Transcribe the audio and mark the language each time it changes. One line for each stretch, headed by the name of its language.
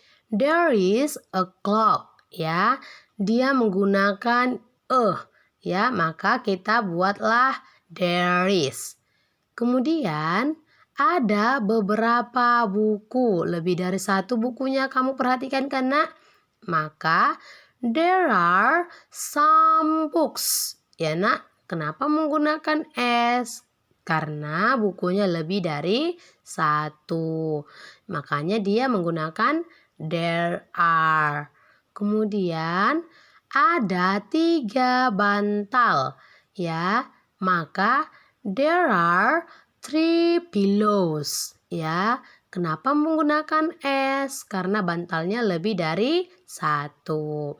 English: There is a clock,
Indonesian: ya. Dia menggunakan ya, maka kita buatlah there is. Kemudian ada beberapa buku, lebih dari satu bukunya kamu perhatikan kan nak?
English: Maka there are some books.
Indonesian: Ya nak, kenapa menggunakan s? Karena bukunya lebih dari satu. Makanya dia menggunakan there are. Kemudian ada 3 bantal.
English: Ya, maka there are 3 pillows.
Indonesian: Ya, kenapa menggunakan s? Karena bantalnya lebih dari satu.